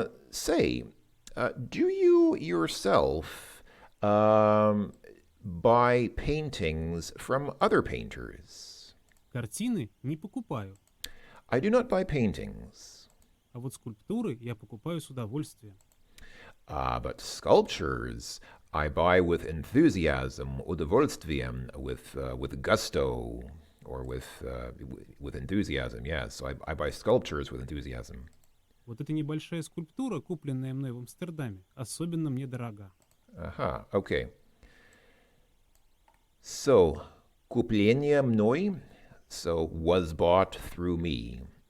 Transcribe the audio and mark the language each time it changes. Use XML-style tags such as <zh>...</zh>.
<en>Say, do you yourself buy paintings from other painters?</en> <ru>Картины не покупаю,</ru> <en>I do not buy paintings.</en> <ru>а вот скульптуры я покупаю с удовольствием.</ru> <en>But sculptures I buy with enthusiasm, удовольствием, with gusto, or with enthusiasm. Yes, so I buy sculptures with enthusiasm.</en> <ru>Вот эта небольшая скульптура, купленная мной в Амстердаме, особенно мне дорога.</ru> <en>Aha, okay. So,</en> <ru>купление мной,</ru> <en>so was bought through me.</en>